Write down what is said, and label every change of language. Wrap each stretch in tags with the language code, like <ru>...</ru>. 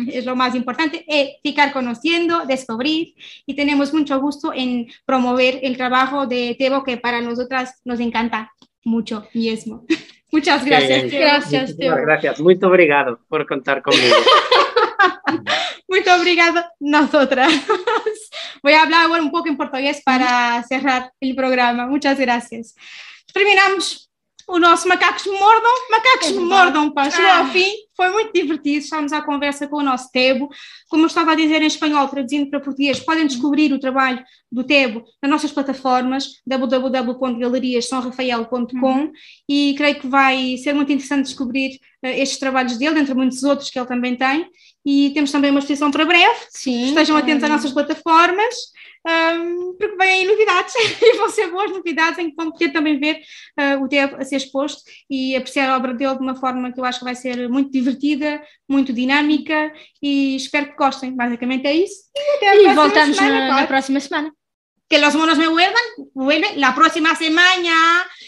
<es>Es lo más importante, ficar conociendo, descubrir, y tenemos mucho gusto en promover el trabajo de Tebo, que para nosotras nos encanta mucho mismo. Muchas gracias. Gracias, Tebo. Gracias, muy obrigado por contar conmigo.</es> <pt>Muito obrigada, nosotras.</pt> <es>Voy a hablar ahora un poco en portugués para cerrar el programa. Muchas gracias.</es> <pt>Terminamos o nosso Macacos Me Mordam. Macacos Me Mordam, pá, chegou ao fim. Foi muito divertido. Estamos à conversa com o nosso Tebo. Como eu estava a dizer em espanhol, traduzindo para português, podem descobrir o trabalho do Tebo nas nossas plataformas www.galeriassonrafael.com e creio que vai ser muito interessante descobrir estes trabalhos dele, entre muitos outros que ele também tem. E temos também uma exposição para breve. Sim. Estejam atentos às nossas plataformas, porque vêm aí novidades e vão ser boas novidades em que vão poder também ver o Tebo a ser exposto e apreciar a obra dele de uma forma que eu acho que vai ser muito divertida, muito dinâmica e espero que gostem. Basicamente é isso. E até voltamos na próxima semana.</pt> <es>Que los monos me vuelven la próxima semana.</es>